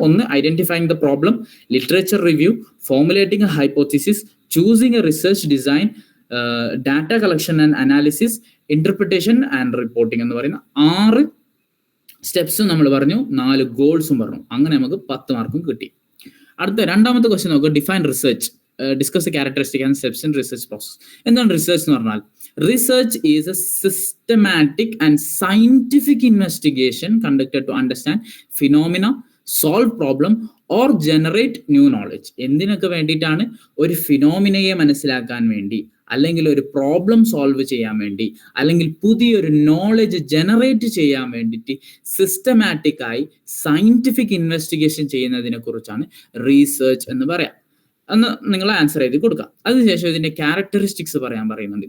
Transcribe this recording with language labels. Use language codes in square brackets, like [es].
[en] ഒന്ന്, identifying the problem, literature review, formulating a hypothesis, choosing a research design, data collection and analysis, interpretation and reporting [ml] എന്ന് പറയുന്ന 6 സ്റ്റെപ്സും നമ്മൾ പറഞ്ഞു, 4 ഗോൾസും പറഞ്ഞു. അങ്ങനെ നമുക്ക് 10 മാർക്കും കിട്ടി. അടുത്ത 2ാമത്തെ ക്വസ്റ്റ്യൻ നോക്കുക. [en] Define research, discuss characteristic and steps in research process. [ml] എന്താണ് റിസർച്ച് എന്ന് പറഞ്ഞാൽ? [en] Research is a systematic and scientific investigation conducted to understand phenomena, solve problem or generate new knowledge. [ml] എന്തിനൊക്കെ വേണ്ടിയിട്ടാണ്? ഒരു ഫിനോമിനയെ മനസ്സിലാക്കാൻ വേണ്ടി, അല്ലെങ്കിൽ ഒരു പ്രോബ്ലം സോൾവ് ചെയ്യാൻ വേണ്ടി, അല്ലെങ്കിൽ പുതിയൊരു നോളജ് ജനറേറ്റ് ചെയ്യാൻ വേണ്ടിയിട്ട് സിസ്റ്റമാറ്റിക് ആയി സയന്റിഫിക് ഇൻവെസ്റ്റിഗേഷൻ ചെയ്യുന്നതിനെ കുറിച്ചാണ് റീസെർച്ച് എന്ന് പറയാം. എന്ന് നിങ്ങൾ ആൻസർ ചെയ്ത് കൊടുക്കാം. അതിനുശേഷം ഇതിന്റെ ക്യാരക്ടറിസ്റ്റിക്സ് പറയാൻ പറയുന്നുണ്ട്.